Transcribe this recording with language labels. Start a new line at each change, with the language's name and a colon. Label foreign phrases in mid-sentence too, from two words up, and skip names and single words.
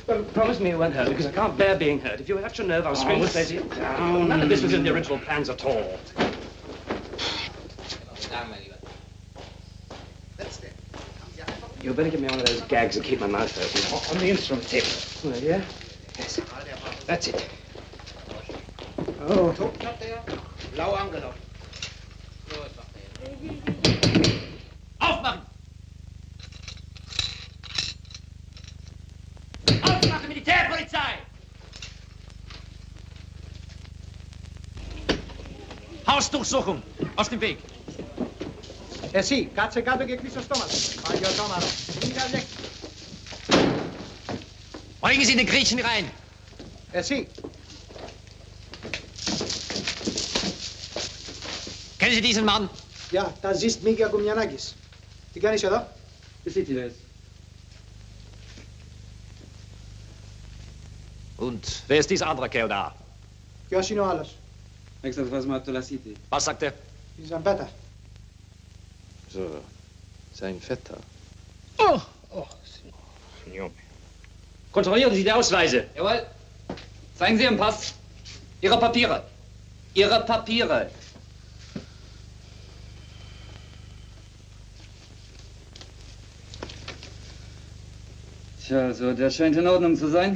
English: Well, promise me you won't hurt, because I can't bear being hurt. If you hurt your nerve, I'll scream and say to you. None of this was in the original plans at all. You better give me one of those gags that keep my mouth open. On the instrument table. Oh, yeah? Yes. That's it. Oh.
German: Aufmachen! Aufmachen, Militärpolizei! Hausdurchsuchung! Aus dem Weg!
Greek: Εσύ, κάτσε κάτω και κλείσει το στόμα σου. Παλιωτόμαρο.
German: Bringen Sie den Griechen rein!
Greek: Εσύ.
German: Kennen Sie diesen Mann?
Greek: Γεια, τα ζεις Μίκη Ακουμιανάκης. Τι κάνεις εδώ?
German: Besitzt Und wer ist dieser andere Kerl da?
Greek: Ποιος είναι ο άλλος?
German: Was sagt er?
Greek: Η Ζαμπέτα.
German: So, sein Vetter. Oh! Kontrollieren Sie die Ausweise. Jawohl. Zeigen Sie Ihren Pass. Ihre Papiere. Ihre Papiere. Tja, also der scheint in Ordnung zu sein.